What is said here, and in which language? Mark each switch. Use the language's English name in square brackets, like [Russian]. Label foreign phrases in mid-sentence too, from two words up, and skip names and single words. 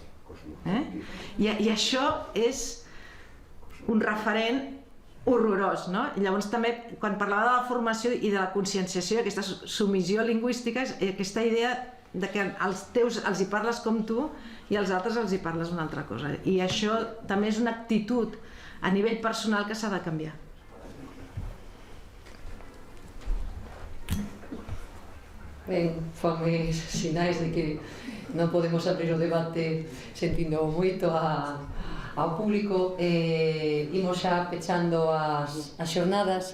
[Catalan] I això és un referent horrorós, no? I llavors també, quan parlava de la formació i de la conscienciació, aquesta submissió lingüística, aquesta idea de que als teus els hi parles com tu i als altres els hi parles una altra cosa. I això també és una actitud a nivell personal que s'ha de canviar. [Galician] Ben, fanme sinais de que non podemos abrir o debate sentindo moito ao público. Imos xa pechando as xornadas.